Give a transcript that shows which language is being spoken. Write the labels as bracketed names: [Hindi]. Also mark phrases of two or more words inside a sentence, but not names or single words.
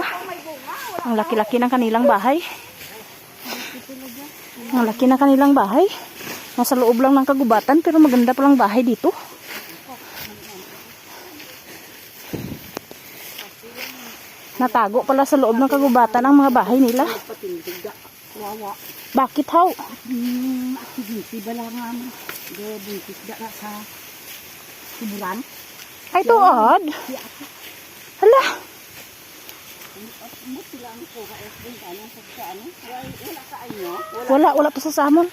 [Filipino] Ang laki-laki ng kanilang bahay. Ang laki ng kanilang bahay. Nasa loob lang ng kagubatan pero maganda palang bahay dito. Natago pala sa loob ng kagubatan ang mga bahay nila. Bakit how? [Hiligaynon] Ay, tuod. Hala. Wala pa sa samon.